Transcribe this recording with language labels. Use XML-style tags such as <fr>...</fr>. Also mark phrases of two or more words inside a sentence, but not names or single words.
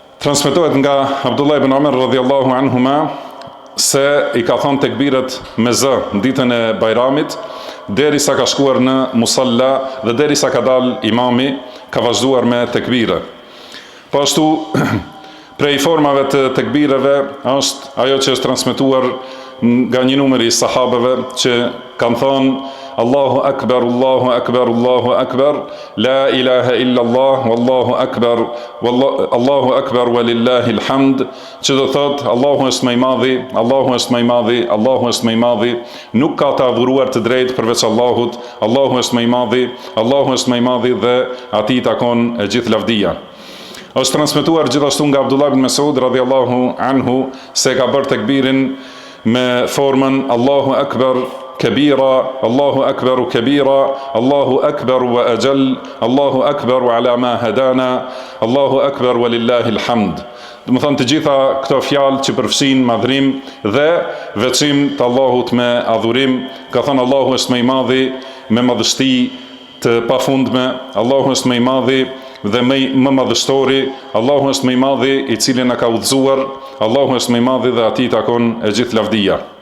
<sq>Transmetohet nga Abdullah ibn Umar</sq> <ar>رضي الله عنهما</ar> <sq>se i ka thënë tekbiret me zë në ditën e Bajramit, derisa ka shkuar në musalla dhe derisa ka dal imami, ka vazhduar me tekbire. Po ashtu prej formave të tekbireve është ajo që është transmetuar nga një numër i sahabeve që kanë thënë</sq> <ar>الله أكبر، الله أكبر، الله أكبر، لا إله إلا الله، والله أكبر، الله أكبر ولله الحمد,</ar> <sq>që do thot Allahu është më i madhi, Allahu është më i madhi, Allahu është më i madhi, nuk ka të adhuruar të drejtë përveç Allahut, Allahu është më i madhi, Allahu është më i madhi dhe atij takon e gjithë lavdia. Është transmetuar gjithashtu nga Abdullah ibn Mas'ud</sq> <ar>رضي الله عنه</ar> <sq>se ka bërë tekbirin me formën</sq> <ar>الله أكبر كبيرا الله أكبر كبيرا الله أكبر وأجل الله أكبر على ما هدانا الله أكبر ولله الحمد.</ar> <sq>Do të thonë të gjitha këto fjalë që përfshin madhrim dhe veçim të Allahut me adhurim, ka thënë Allahu është më i madhi me madhështi të pafundme, Allahu është më i madhi dhe më madhështori, Allahu është më i madhi i cili na ka udhëzuar, Allahu është më i madhi dhe atij takon e gjithë lavdia.</sq>